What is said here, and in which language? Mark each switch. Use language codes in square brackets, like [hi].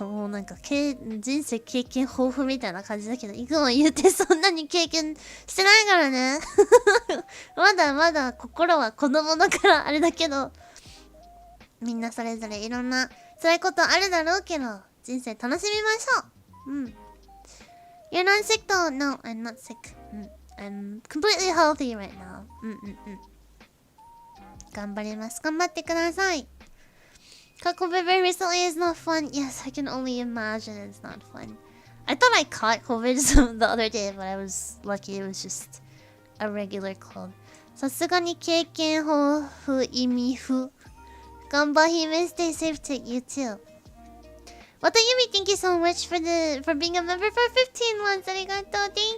[ja] なんか人生経験豊富みたいな感じだけど、いくも言うてそんなに経験してないからね。まだまだ心は子供だからあれだけど、みんなそれぞれいろんな辛いことあるだろうけど、人生楽しみましょう。 [en] You're not sick though? No, I'm not sick. I'm completely healthy right now. [ja] 頑張ります。頑張ってください。 [en] Caught COVID very recently is not fun. Yes, I can only imagine it's not fun. I thought I caught COVID the other day, but I was lucky it was just a regular cold. [ja] さすがに経験豊富意味不。 [en] 頑張ひめ stay safe to you too. Watayumi, thank you so much for being a member for 15 months. Arigato.